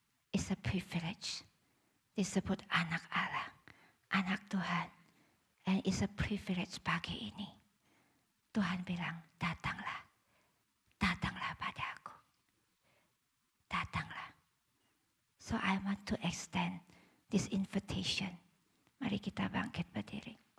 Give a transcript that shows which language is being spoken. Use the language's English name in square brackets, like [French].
[English] It's a privilege. [Indonesian] Disebut anak Allah, anak Tuhan. [English] And it's a privilege [Indonesian] pagi ini. Tuhan bilang, datanglah. Datanglah pada aku. [English] So I want to extend this invitation. [Indonesian] Mari kita bangkit berdiri.